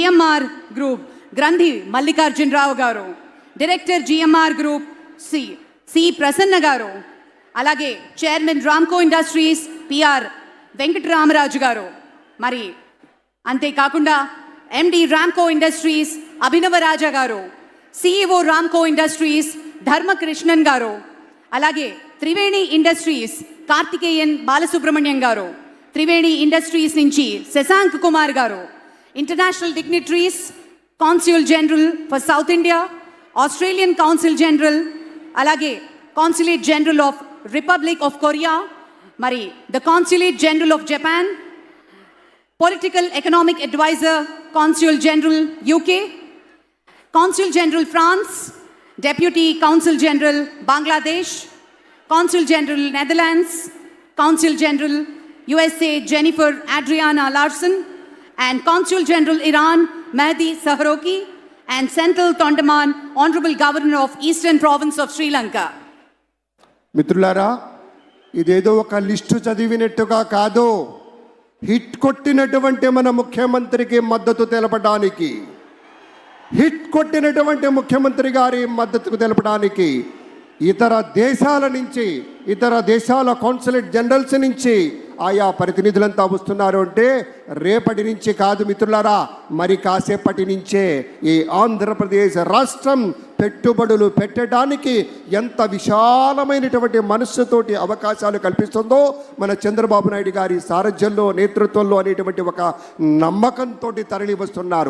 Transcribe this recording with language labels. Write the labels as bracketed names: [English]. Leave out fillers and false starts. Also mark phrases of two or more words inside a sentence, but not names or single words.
[English] GMR Group Grandhi Mallikarjun Rao garu, Director GMR Group C Prasanna garu, alage Chairman Ramco Industries PR Venkataramaraju garu, [Telugu] మరి అంతే కాకుండా [English] MD Ramco Industries Abhinava Raja garu, CEO Ramco Industries Dharmakrishnan garu, alage Triveni Industries Karthikeyan Balasubramanian garu, Triveni Industries nunchi Sasank Kumar garu, international dignitaries, Consul General for South India, Australian Consul General, alage Consulate General of Republic of Korea, మరి the Consulate General of Japan, Political Economic Advisor, Consul General UK, Consul General France, Deputy Consul General Bangladesh, Consul General Netherlands, Consul General USA Jennifer Adriana Larson, and Consul General Iran Mehdi Sahroki, and Senthil Tondaman, Honorable Governor of Eastern Province of Sri Lanka. [Telugu] మిత్రులారా, ఇదేదో ఒక లిస్టు చదివినట్టుగా కాదు, హిట్ కొట్టినటువంటి మన ముఖ్యమంత్రికి మద్దతు తెలపడానికి, హిట్ కొట్టినటువంటి ముఖ్యమంత్రి గారి మద్దతు తెలపడానికి ఇతర దేశాల నుంచి, ఇతర దేశాల [English] consulate generals [Telugu] నుంచి ఆయా ప్రతినిధులంతా వస్తున్నారు అంటే రేపటి నుంచి కాదు మిత్రులారా, మరి కాసేపటి నుంచే ఈ ఆంధ్రప్రదేశ్ రాష్ట్రం పెట్టుబడులు పెట్టడానికి ఎంత విశాలమైనటువంటి మనస్సుతోటి అవకాశాలు కల్పిస్తుందో మన చంద్రబాబు నాయుడు గారి సారథ్యంలో, నేతృత్వంలో అనేటువంటి ఒక నమ్మకంతో తరలి వస్తున్నారు.